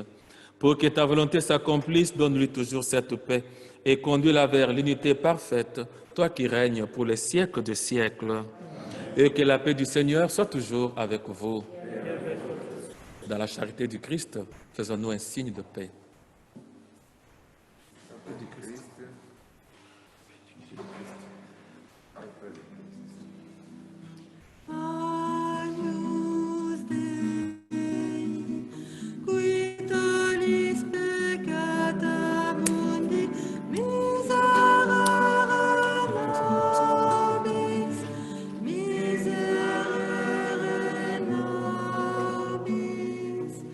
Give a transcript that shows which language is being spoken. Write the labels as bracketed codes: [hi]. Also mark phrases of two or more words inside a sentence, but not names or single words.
[fr] Pour que ta volonté s'accomplisse, donne-lui toujours cette paix et conduis-la vers l'unité parfaite, toi qui règnes pour les siècles des siècles. Et que la paix du Seigneur soit toujours avec vous. Dans la charité du Christ, faisons-nous un signe de paix. [la] Agnus Dei, qui tollis peccata mundi, miserere nobis, miserere nobis.